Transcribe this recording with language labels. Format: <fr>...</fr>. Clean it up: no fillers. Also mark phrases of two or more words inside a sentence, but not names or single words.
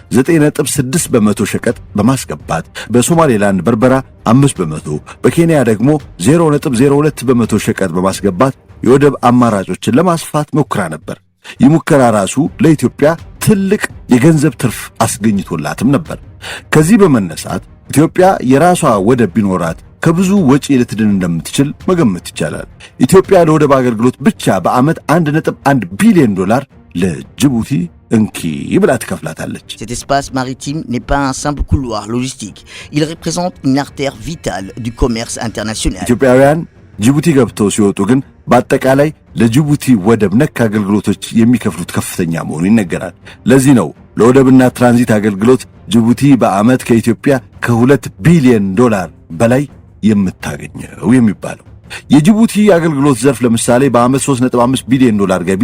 <am>9.6 በመቶ ሸቀጥ በማስገባት በሶማሌላንድ በርበራ 5 በመቶ፣ በኬንያ ደግሞ 0.02 በመቶ ሸቀጥ በማስገባት የወደብ አማራጮችን ለማስፋት ሞክራ ነበር። ይህ ሙከራ ራሱ ለኢትዮጵያ ትልቅ የገንዘብ ትርፍ አስገኝቶላትም ነበር። ከዚህ በመነሳት ኢትዮጵያ የራሷ ወደብ ቢኖራት ከብዙ ወጪ ልትድን እንደምትችል መገመት ይቻላል። ኢትዮጵያ ለወደብ አገልግሎት ብቻ በዓመት 1.1 ቢሊዮን ዶላር ለጅቡቲ እንኪ ብላ ትከፍላታለች።</am> <fr>Cet espace maritime n'est pas un simple couloir logistique. Il représente une artère vitale du commerce international.</fr> <am>ኢትዮጵያውያን ጅቡቲ ገብተው ሲወጡ ግን በአጠቃላይ ለጅቡቲ ወደብ ነክ አገልግሎቶች የሚከፍሉት ከፍተኛ መሆኑ ይነገራል። ለዚህ ነው ለወደብና ትራንዚት አገልግሎት ጅቡቲ በዓመት ከኢትዮጵያ ከ2 ቢሊዮን ዶላር በላይ የምታገኘው የሚባለው። የጅቡቲ አገልግሎት ዘርፍ ለምሳሌ በዓመት 3.5 ቢሊዮን ዶላር ገቢ</am>